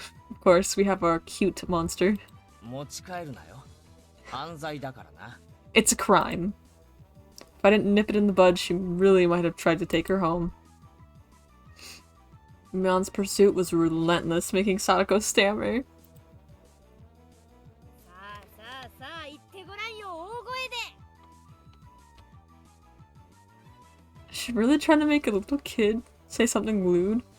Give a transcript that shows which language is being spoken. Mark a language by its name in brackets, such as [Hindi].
[English] Of course, we have our cute monster. [Japanese] 持ち帰るなよ。犯罪だからな。 [English] It's a crime. If I didn't nip it in the bud, she really might have tried to take her home. Mion's pursuit was relentless, making Sadako stammer. [Japanese] さあさあさあ言ってごらんよ。大声で。 [English] Is she really trying to make a little kid say something lewd?